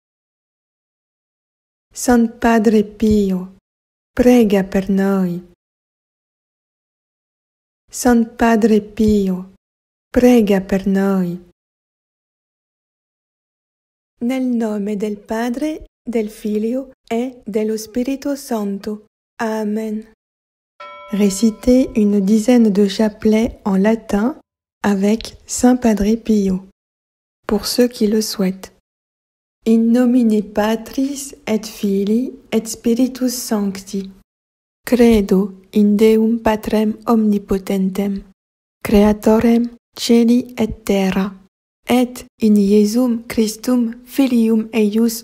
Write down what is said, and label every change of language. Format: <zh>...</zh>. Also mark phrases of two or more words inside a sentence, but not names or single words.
<it>San Padre Pio, prega per noi. San Padre Pio, prega per noi. Nel nome del Padre, del Figlio et dello Spirito Santo. Amen.</it> <fr>Récitez une dizaine de chapelets en latin avec Saint Padre Pio, pour ceux qui le souhaitent.</fr> <la>In nomine Patris et Filii et Spiritus Sancti. Credo in Deum Patrem Omnipotentem, Creatorem Celi et Terra, et in Iesum Christum Filium eius</la>